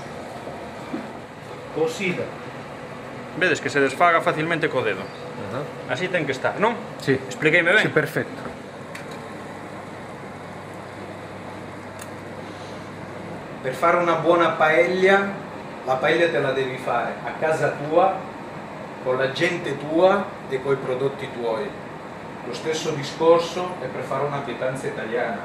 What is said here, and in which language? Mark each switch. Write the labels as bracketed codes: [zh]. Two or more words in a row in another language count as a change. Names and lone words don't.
[gl] Cocida. Vedes que se desfaga facilmente co dedo. Así ten que estar, non? [it] Sì. [gl] Expliqueime ben? [it] Sì, perfetto. Per fare una buona paella, la paella te la devi fare a casa tua, con la gente tua e con i prodotti tuoi. Lo stesso discorso è per fare una pietanza italiana.